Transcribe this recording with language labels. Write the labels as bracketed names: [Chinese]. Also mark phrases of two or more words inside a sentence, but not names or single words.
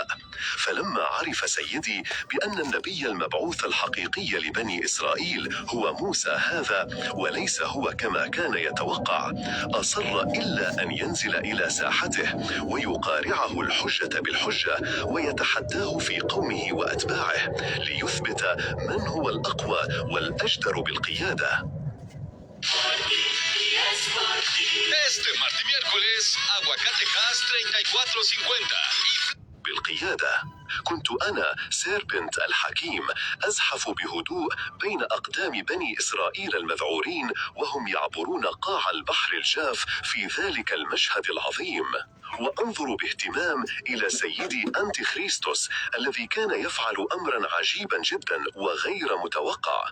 [Arabic] فلما عرف سيدي بأن النبي المبعوث الحقيقي لبني إسرائيل هو موسى هذا وليس هو كما كان يتوقع، أصر إلا أن ينزل إلى ساحته ويقارعه الحجة بالحجة ويتحداه في قومه وأتباعه ليثبت من هو الأقوى والأجدر بالقيادة. [Spanish] Este martes y miércoles, Aguacate 34.50. [Arabic] بالقيادة. كنت أنا سيربنت الحكيم أزحف بهدوء بين أقدام بني إسرائيل المذعورين وهم يعبرون قاع البحر الجاف في ذلك المشهد العظيم، وأنظر باهتمام إلى سيدي أنتي خريستوس الذي كان يفعل أمرا عجيبا جدا وغير متوقع.